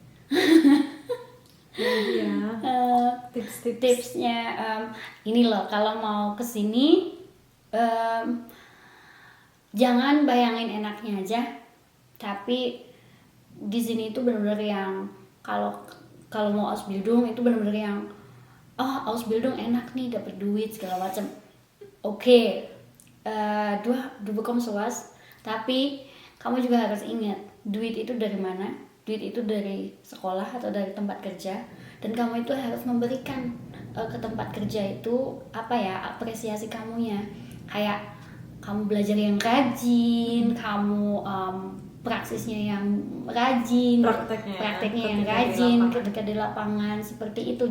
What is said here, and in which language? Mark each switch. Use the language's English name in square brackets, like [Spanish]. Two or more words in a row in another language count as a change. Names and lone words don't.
[Indonesian] Tipsnya ini loh, kalau mau kesini jangan bayangin enaknya aja, tapi di sini itu benar-benar yang kalau mau Ausbildung itu benar-benar yang Ausbildung enak nih, dapat duit segala macam. Oke, [German] du bekommst sowas, [Indonesian] tapi kamu juga harus ingat duit itu dari mana. Duit itu dari sekolah atau dari tempat kerja, dan kamu itu harus memberikan ke tempat kerja itu apa ya, apresiasi kamunya, kayak kamu belajar yang rajin, kamu praksisnya yang rajin, prakteknya yang rajin ketika di lapangan seperti itu.